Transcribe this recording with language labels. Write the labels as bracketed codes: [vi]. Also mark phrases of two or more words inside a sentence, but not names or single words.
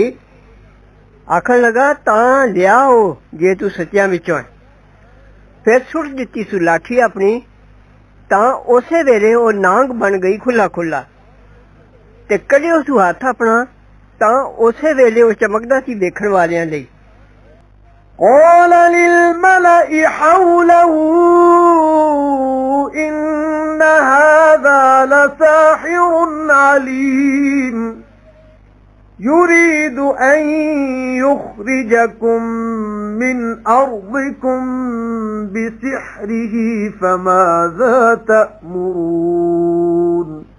[pa] آکھن لگا تاں لیاؤ جے تو سچیاں وچوں ہے. پھر سٹ دتی سو لاٹھی اپنی، تاں اسے ویلے او ناگ بن گئی کھلا کھلا. تے کڈھیو سو ہتھ اپنا، تاں اسے ویلے او چمکدا سی ویکھن والیاں لئی. [ar] قال للملأ حوله إن هذا لساحر عليم يريد أن يخرجكم من أرضكم بسحره فماذا تأمرون